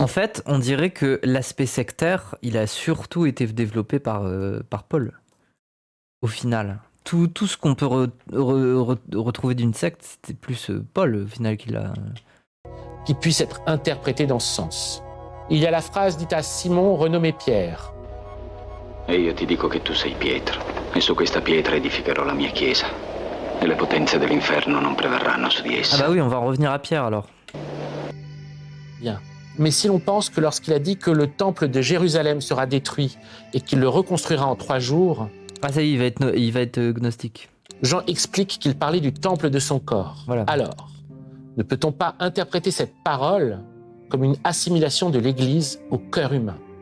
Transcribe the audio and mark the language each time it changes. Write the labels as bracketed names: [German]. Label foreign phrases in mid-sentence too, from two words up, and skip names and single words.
[French] En fait, on dirait que l'aspect sectaire, il a surtout été développé par Paul. Au final. Tout ce qu'on peut retrouver d'une secte, c'était plus Paul, au final, qui l'a... Qui puisse être interprété dans ce sens. Il y a la phrase dite à Simon, renommé Pierre. [Italian] E io ti dico che tu sei Pietro, e su questa pietra edificherò la mia chiesa, e le potenze dell'inferno non prevarranno su di essa. [French] Ah bah oui, on va en revenir à Pierre alors. Bien. Mais si l'on pense que lorsqu'il a dit que le temple de Jérusalem sera détruit et qu'il le reconstruira en 3 jours... Ah ça y est, il va être gnostique. Jean explique qu'il parlait du temple de son corps. Voilà. Alors, ne peut-on pas interpréter cette parole comme une assimilation de l'Église au cœur humain?